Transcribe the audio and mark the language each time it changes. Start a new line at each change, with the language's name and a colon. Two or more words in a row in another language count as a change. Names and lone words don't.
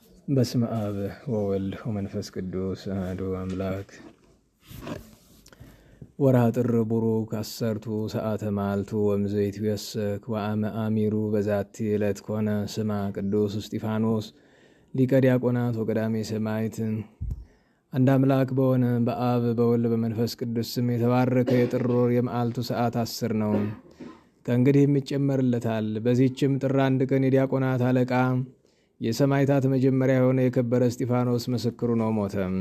Geez: በስመ አብ ወወልድ ወመንፈስ ቅዱስ አሐዱ አምላክ። ወርኃ ጥር ቡሩክ አሰርቱ ሰዓተ መዓልቱ ወእምዘይቱ የሰክ ወአመ አሚሩ በዛቲ ዕለት ኮነ ስማ ቅዱስ እስጢፋኖስ ሊቀ ዲያቆናት ወቀዳሜ ሰማዕት።
Amharic: አንድ አምላክ በሆነ በአብ በወልድ በመንፈስ ቅዱስ ስም የተባረከ የጥር ወር የመዓልቱ ሰዓት 10 ነው። ከእንግዲህም ይጨመርለታል። በዚህችም ጥር 1 ቀን የዲያቆናት አለቃ የሰማዕታት መጀመሪያ የሆነ የከበረ እስጢፋኖስ ምስክሩ ነው፣ ሞተ።